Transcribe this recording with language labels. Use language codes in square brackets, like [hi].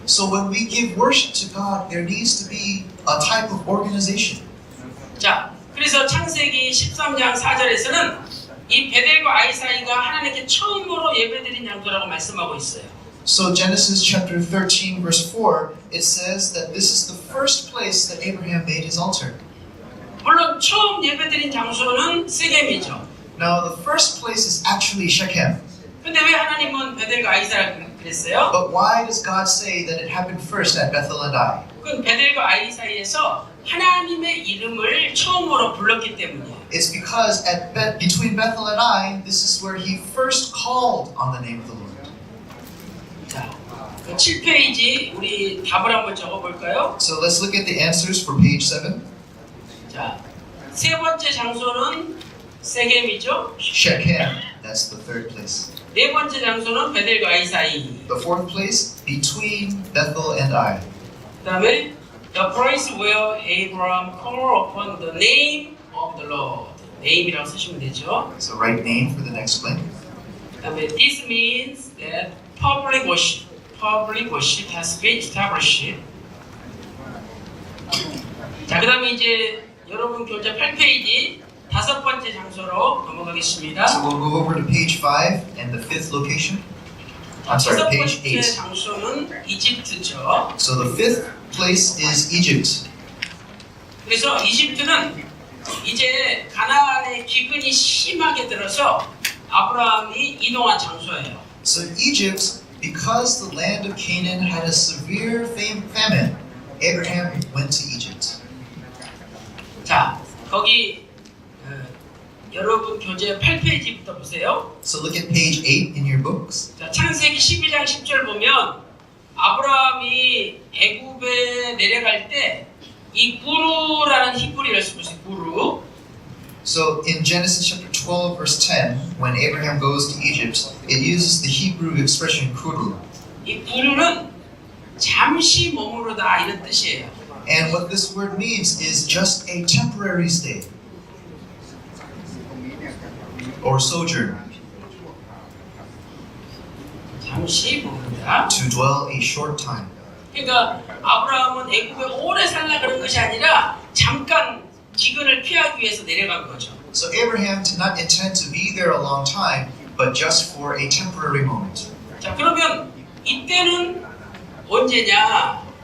[en] So when we give worship to God, there needs to be a type of organization. [ko] 자, 그래서 창세기 13장 4절에서는 이 베델과 아이 사이가 하나님께 처음으로 예배 드린 장소라고 말씀하고 있어요. [en] So Genesis chapter 13 verse 4, it says that this is the first place that Abraham made his altar. [ko] 물론 처음 예배 드린 장소는 세겜이죠. [en] Now the first place is actually Shechem. [ko] 근데 왜 하나님은 베델과 아이 사이라고 그랬어요? [en] But why does God say that it happened first at Bethel and Ai? [ko] 그건 베델과 아이 사이에서 하나님의 이름을 처음으로 불렀기 때문이에요. [en] It's because between Bethel and Ai, this is where he first called on the name of the Lord. [ko] 자, 그 7페이지 우리 답을 한번 적어볼까요? [en] So let's look at the answers for page 7. [ko] 자, 세 번째 장소는 세겜이죠. [en] Shechem, that's the third place. [ko] 네 번째 장소는 베델과 아이 사이. [en] The fourth place, between Bethel and Ai. [ko] 그다음에 [en] the place where Abraham called upon the name of the Lord. [ko] name이라고 쓰시면 되죠. [en] So write name for the next blank. [ko] 그다음에 [en] this means that public worship has been established. [ko] 자, 그다음에 이제 여러분 교재 8페이지 다섯 번째 장소로 넘어가겠습니다. [en] So we'll go over to page 5 and the fifth location. I'm sorry, [ko] 다섯 [en] page [ko] 번째 [en] 8. [ko] 장소는 이집트죠. [en] So the fifth place is Egypt. [ko] 그래서 이집트는 이제 가나안의 기근이 심하게 들어서 아브라함이 이동한 장소예요. [en] So Egypt, because the land of Canaan had a severe famine, Abraham went to Egypt. [ko] 자, 거기 여러분 교재 8페이지부터 보세요. [en] So look at page 8 in your books. [ko] 자, 창세기 12장 10절 보면 아브라함이 애굽에 내려갈 때 이 구루라는 히브리를 쓰고 있어요. 구루. [en] So in Genesis chapter 12 verse 10, when Abraham goes to Egypt, it uses the Hebrew expression kuru. [ko] 이 구루는 잠시 머무르다 이런 뜻이에요. [en] And what this word means is just a temporary stay or sojourn, [ko] 잠시 머무르다. [en] to dwell a short time. [ko] 그러니까 아브라함은 애굽에 오래 살라 그런 것이 아니라 잠깐 기근을 피하기 위해서 내려간 거죠. [en] So Abraham did not intend to be there a long time, but just for a temporary moment. [ko] 자, 그러면 이때는 언제냐?